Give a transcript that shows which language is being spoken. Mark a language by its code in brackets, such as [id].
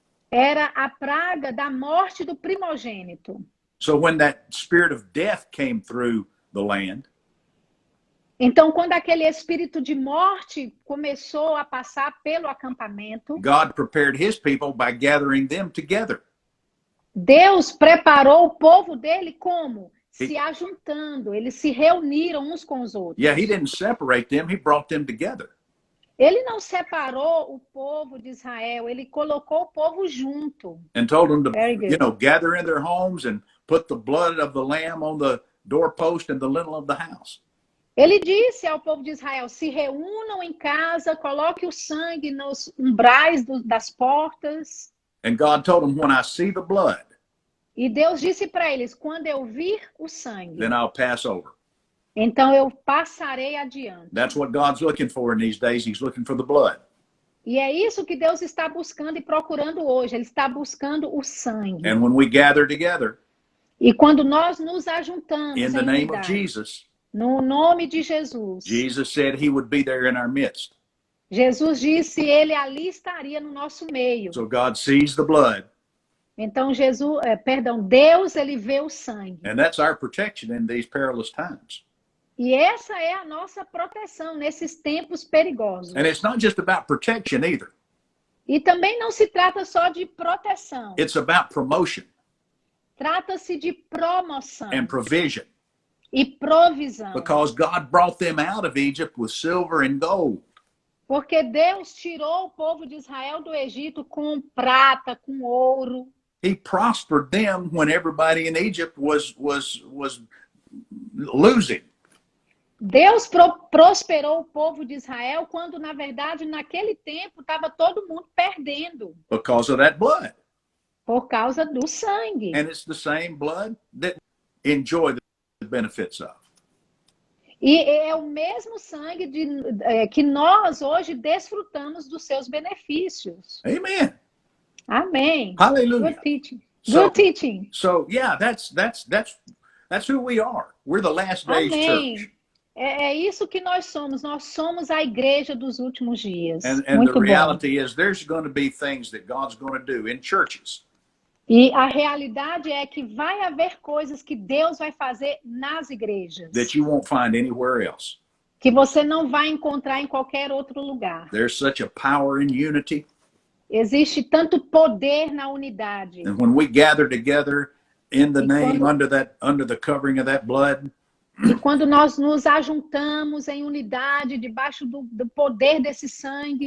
[pt] Era a praga da morte do primogênito. [en] So when that spirit of death came through the land, [pt] Então, quando aquele espírito de morte começou a passar pelo acampamento, [en] God prepared his people by gathering them together. [pt] Deus preparou o povo dele como? Se ajuntando, eles se reuniram uns com os outros. [en] Yeah, he didn't separate them, he brought them together. [pt] Ele não separou o povo de Israel, ele colocou o povo junto. [en] And told them to, Very good. gather in their homes and put the blood of the lamb on the doorpost and the lintel of the house. [pt] Ele disse ao povo de Israel, se reúnam em casa, coloque o sangue nos umbrais das portas. [en] And God told them, when I see the blood, [pt] E Deus disse para eles, quando eu vir o sangue, [en] then I'll pass over. [pt] então eu passarei adiante. [en] That's what God's looking for in these days. He's looking for the blood. [pt] E é isso que Deus está buscando e procurando hoje. Ele está buscando o sangue. [en] And when we gather together [pt] E quando nós nos ajuntamos [en] in [pt] em [en] the name of [pt] unidade, [en] Jesus, [pt] no nome de Jesus, [en] Jesus said he would be there in our midst. [pt] Jesus disse, ele ali estaria no nosso meio. [en] So God sees the blood, [pt] Então Deus, ele vê o sangue. [en] and that's our protection in these perilous times. [pt] E essa é a nossa proteção nesses tempos perigosos. [en] And it's not just about protection either. [pt] E também não se trata só de proteção. [en] It's about promotion [pt] Trata-se de promoção [en] and provision, [pt] e provisão. [en] because God brought them out of Egypt with silver and gold. [pt] Porque Deus tirou o povo de Israel do Egito com prata, com ouro. [en] He prospered them when everybody in Egypt was losing. [pt] Deus prosperou o povo de Israel quando, na verdade, naquele tempo estava todo mundo perdendo [en] Because of that blood. [pt] por causa do sangue. [en] And it's the same blood that enjoy the benefits of. [pt] E é o mesmo sangue que nós hoje desfrutamos dos seus benefícios. [en] Amen. [pt] Amém. [en] Hallelujah. Good teaching. So- Good teaching. So yeah, that's who we are. We're the last days [pt] Amém. [en] church. [pt] É isso que nós somos. Nós somos a igreja dos últimos dias. [en] And the [pt] Muito bom. [en] reality is there's going to be things that God's going to do in churches [pt] E a realidade é que vai haver coisas que Deus vai fazer nas igrejas [en] that you won't find anywhere else. [pt] que você não vai encontrar em qualquer outro lugar. [en] There's such a power in unity. [pt] Existe tanto poder na unidade. [en] And when we gather together in the [pt] E [en] name, [pt] quando- [en] under the covering of that blood, [pt] E quando nós nos ajuntamos em unidade debaixo do poder desse sangue,